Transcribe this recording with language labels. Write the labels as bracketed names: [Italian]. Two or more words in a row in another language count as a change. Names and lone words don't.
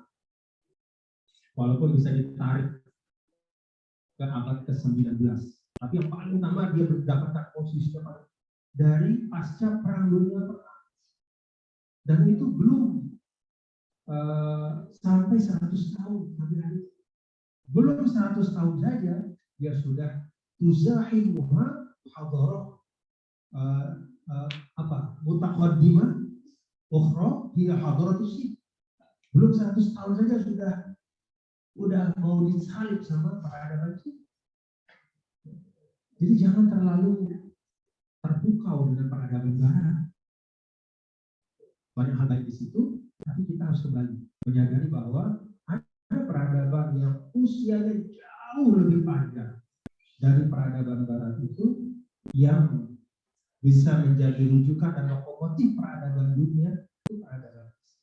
[Indonesian] Walaupun bisa ditarik ke abad ke-19, tapi yang paling utama dia mendapatkan posisi dari pasca Perang Dunia Pertama. Dan itu belum sampai 100 tahun sampai hari. Belum 100 tahun saja dia sudah [Arabic] تزاحمها حضارة متقدمة أخرى هي حضارة الصين. [Indonesian] Belum 100 tahun saja sudah mau disalib sama peradaban itu. Jadi jangan terlalu terpukau dengan peradaban barat. Banyak hal baik di situ, tapi kita harus kembali menyadari bahwa ada peradaban yang usianya jauh lebih panjang dari peradaban barat itu, yang bisa menjadi rujukan dan lokomotif peradaban dunia itu peradaban Islam.